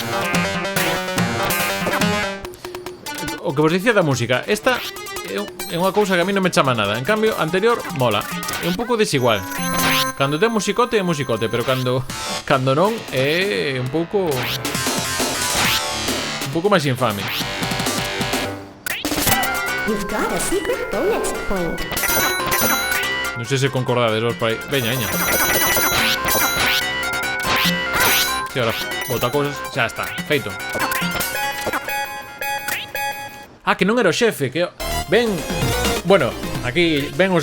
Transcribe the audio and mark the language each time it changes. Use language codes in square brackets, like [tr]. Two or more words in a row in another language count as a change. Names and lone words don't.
[gl] o que vos dicía da música, esta é unha cousa que a mí non me chama nada. En cambio, anterior, mola. É un pouco desigual. Cando ten musicote, é musicote. Pero cando non, é un pouco máis infame. [en] You've got a secret bonus point. [gl] Non sei se concordades vos por aí. Veña, veña. Si, ahora bota cousas. Xa está, feito. Ah, que non era o xefe, que... ven... bueno, aquí ven os...